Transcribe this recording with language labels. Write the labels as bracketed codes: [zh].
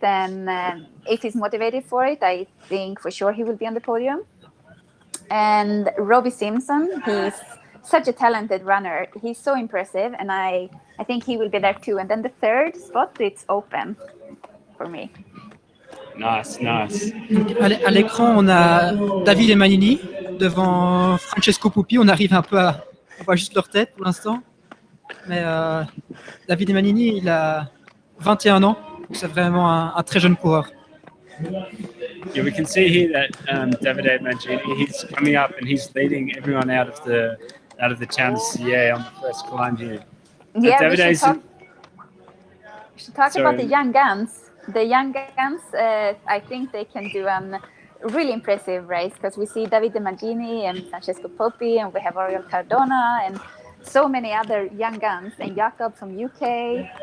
[en] And if he's motivated for it, I think for sure he will be on the podium. And Robbie Simpson, he's such a talented runner. He's so impressive, and I think he will be there too. And then the third spot, it's open for me. Nice. [fr] À l'écran, on a David et Manini devant Francesco Pupi. On arrive un peu on voit juste leur tête pour l'instant. Mais David et Manini, il a 21 ans. C'est vraiment un très jeune coureur. [en] Yeah, we can see here that Davide Mangini, he's coming up and he's leading everyone out of the town of Sierre on the first climb here. Yeah, we should talk Sorry. about the young guns. The young guns, I think they can do a really impressive race, because we see Davide Mangini and Francesco Poppi, and we have Oriol Cardona and so many other young guns, and Jakob from UK.